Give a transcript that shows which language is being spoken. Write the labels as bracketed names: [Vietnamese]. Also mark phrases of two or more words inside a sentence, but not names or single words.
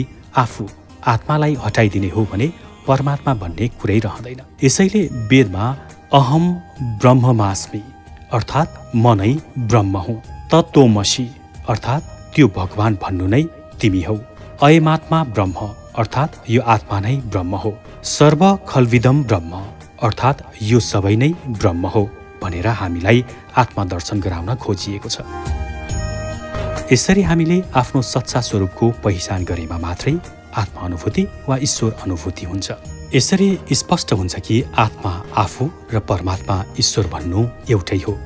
[Nepali] यदि आफू आत्मालाई हटाइदिने हो भने परमात्मा भन्ने कुरै रहँदैन। यसैले वेदमा [Sanskrit] अहम ब्रह्ममास्मि [Nepali] अर्थात् म नै ब्रह्म हुँ, तत्त्वमसि अर्थात् त्यो भगवान भन्नु नै तिमी हौ, [Sanskrit] अयमात्मा ब्रह्म [Nepali] अर्थात् यो आत्मा नै ब्रह्म हो, [Sanskrit] सर्व खल्विदम ब्रह्म [Nepali] अर्थात् यो सबै नै ब्रह्म हो भनेर हामीलाई आत्मदर्शन गराउन खोजिएको छ। यसरी हामीले आफ्नो सच्चा स्वरूपको पहिचान गरेमा मात्रै आत्मा अनुभूति वा ईश्वर अनुभूति हुन्छ। यसरी स्पष्ट हुन्छ कि आत्मा आफू र परमात्मा ईश्वर भन्नु एउटै हो।